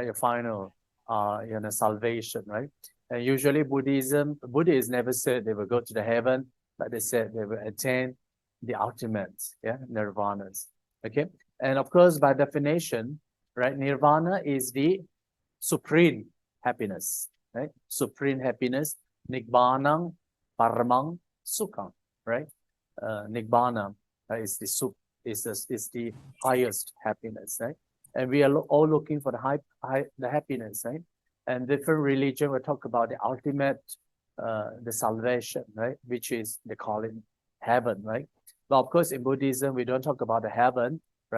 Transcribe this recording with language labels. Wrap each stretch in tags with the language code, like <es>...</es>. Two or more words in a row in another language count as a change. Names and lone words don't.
<en>Your final, salvation, right? And usually Buddhists never said they will go to the heaven, but they said they will attain the ultimate, nirvanas. Okay, and of course, by definition, right, nirvana is the supreme happiness, right? Supreme happiness,</en> <pi>Nibbana, paramang, sukham,</pi> <en>right? Nibbana is the highest happiness, right? And we are all looking for the happiness, right? And different religion will talk about the ultimate, the salvation, right? Which is, they call it heaven, right? But of course, in Buddhism, we don't talk about the heaven, right?</en>